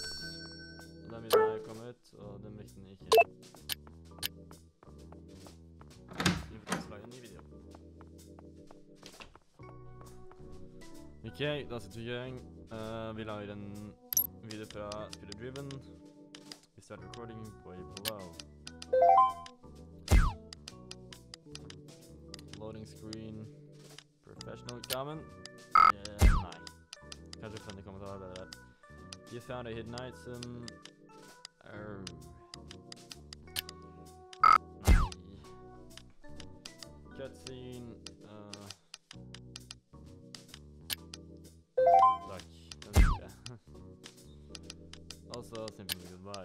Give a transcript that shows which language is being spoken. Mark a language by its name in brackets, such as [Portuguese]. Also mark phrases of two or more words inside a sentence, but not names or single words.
[Norwegian] Og den videoen er kommet, og den likte den ikke. Vi får ta slag en ny video. Ok, da sitter vi i gang. Vi lager en video fra Spirit Driven. Vi starter recording på below. [English] Loading screen. Professional comment. [Norwegian] Nei. Kanskje funny kommentar er bedre. [English] You found a hidden item. [Norwegian] Nei. Cutscene. Takk, den liker jeg. [English] Altså, simple goodbye.